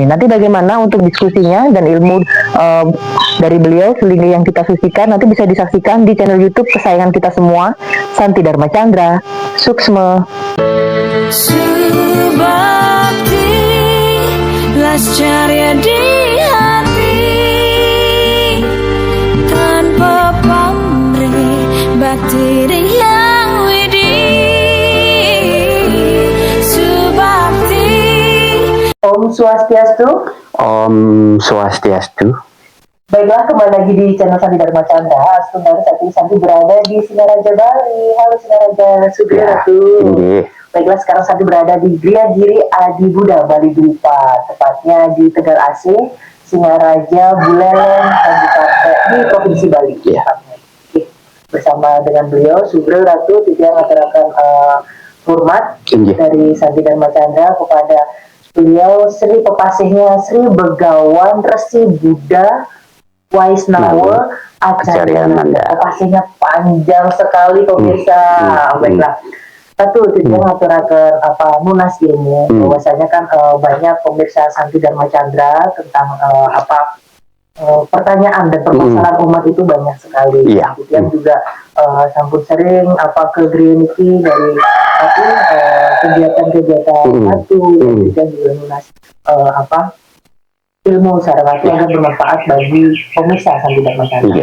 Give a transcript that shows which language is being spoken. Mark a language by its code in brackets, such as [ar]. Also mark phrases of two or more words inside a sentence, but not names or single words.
[id] Nanti bagaimana untuk diskusinya dan ilmu dari beliau selingi yang kita sucikan nanti bisa disaksikan di channel YouTube kesayangan kita semua, Santi Dharma Chandra. Suksma. Subakti lascarya di hati, tanpa pamrih bakti yang widi. Subakti. Om Swastiastu. Om Swastiastu. Baiklah, kembali lagi di channel Santi Dharma Chandra. Sebenarnya saat ini Santi berada di Singaraja, Bali. Halo Singaraja, Sugiyaratu. Ya, baiklah, sekarang Santi berada di Gria Giri Adi Buddha Bali Dwipa, tepatnya di Tegal Asih, Singaraja, Buleleng, Kabupaten di Provinsi Bali. Ya. Oke. Bersama dengan beliau, Sugro Ratu, yang ngaturakan hormat dari Santi Dharma Chandra kepada beliau Sri Pepasihnya Sri Begawan Resi Buddha Waisnawa Acaryananda. Pepasihnya panjang sekali pemirsa. Baiklah. Satu tidak ngaturakan nunas ilmu, bahwasanya kan banyak pemirsa Santi Dharma Chandra tentang pertanyaan dan permasalahan umat itu banyak sekali. Kemudian juga sampun sering ke Griniki dari kegiatan-kegiatan satu, dan juga nunas ilmu secara ratu yang bermanfaat bagi pemirsa Santi Dharma Chandra.